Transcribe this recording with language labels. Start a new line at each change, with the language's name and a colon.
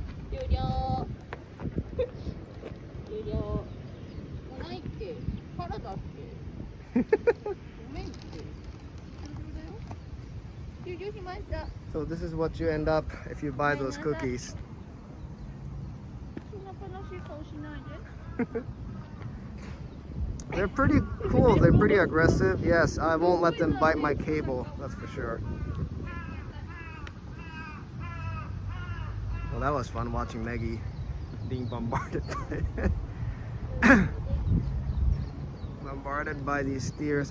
Japanese: 終了。終了。もうないって。からだって。ごめんって。終了しました。
English: So this is what you end up if you buy those cookies.
Japanese: そんな悲しい顔しないで。
English: They're pretty cool. They're pretty aggressive. Yes, I won't let them bite my cable. That's for sure. Well, that was fun watching Meggy being bombarded by these steers.